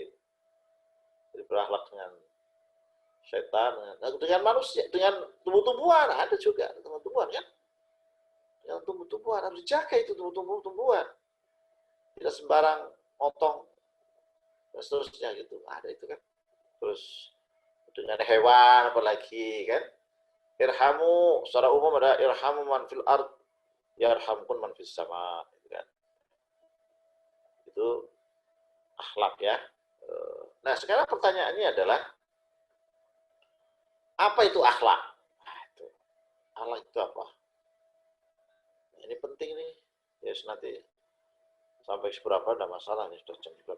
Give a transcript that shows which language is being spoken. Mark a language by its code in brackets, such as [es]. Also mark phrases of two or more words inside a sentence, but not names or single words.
[id] Jadi berakhlak dengan setan, dengan manusia, dengan tumbuh-tumbuhan ada juga tumbuh-tumbuhan kan. Yang tumbuh-tumbuhan harus dijaga itu tumbuh-tumbuhan. Tidak sembarang motong dan seterusnya gitu. Ada itu kan. Terus dengan hewan apalagi kan. [ar] Irhamu [id] secara umum ada [ar] ارحموا من في الأرض يرحمكم من في السماء [id] gitu kan. Itu akhlak ya. Nah, sekarang pertanyaannya adalah apa itu akhlak? Nah, itu. Akhlak itu apa? Nah, ini penting nih. Ya, nanti sampai seberapa ada masalah nih, sudah jam berapa.